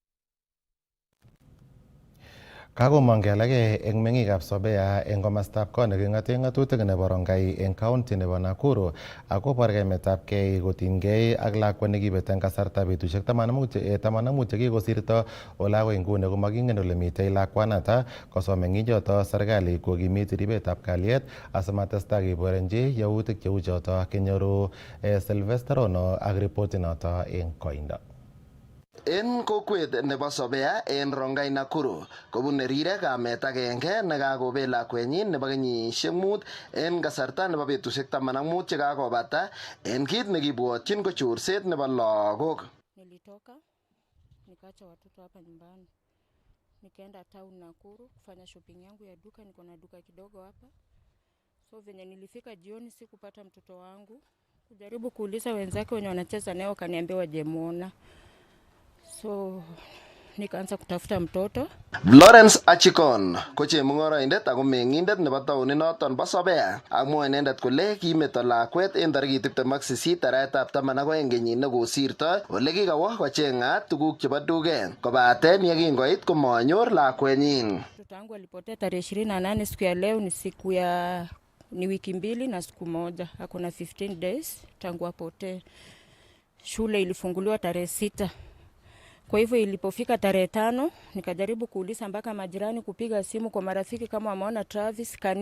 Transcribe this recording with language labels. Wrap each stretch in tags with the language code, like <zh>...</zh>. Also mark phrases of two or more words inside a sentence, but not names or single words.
<kln>Kakomong alake eng meng'ikab Sobea eng komostab kot neking'ate ng'atutik nebo Rongai eng county nebo Nakuru akobor kaimetabgei kotinygei ak lakwa nekibet eng kasarta betusiek 15 chekikosirto ole akoi nguni komakingen ole mitei lakwanata kosom eng ichoto serikali kokimit ribetab kalyet asimatestai keborenji yautik cheu choto kenyoru Sylvester Ono ak ripotinoto eng koindo. En kokwet nebo Sobea en Rongai Nakuru kobune rirek kamet agenge nekakobet lakwenyin nebo kenyisiek 5 en kasarta nebo betusiek 15 chekakobata en kit nekibwotyin ko chorset nebo lagok.</kln> <sw>Nilitoka nikaacha watoto hapa nyumbani, nikaenda town Nakuru kufanya shopping yangu ya duka. Niko na duka kidogo hapa, so venye nilifika jioni sikupata mtoto wangu. Kujaribu kuuliza wenzake wenye wanacheza naye kaniambia wajemuona. So nikaanza kutafuta mtoto.</sw> <kln>Lawrence Achikon ko chemung'oroindet ako meng'indet nebo taoninoton bo Sobea amwoe inendet kole kimeto lakwet en tarikit 28 arawetab 12 kenyit nekosirto ole kikawo kocheng'at tuguk chebo duket kobaten yekingoit komanyor lakwenyin.</kln> <sw>Mtoto wangu alipotea tarehe 28. Siku ya leo ni wiki mbili na siku moja, hakuna 15 days tangu apotee. Shule ilifunguliwa tarehe 6. Kwa hivyo ilipofika tarehe 5 nikajaribu kuuliza mpaka majirani, kupiga simu kwa marafiki kama wameona Travis.</sw>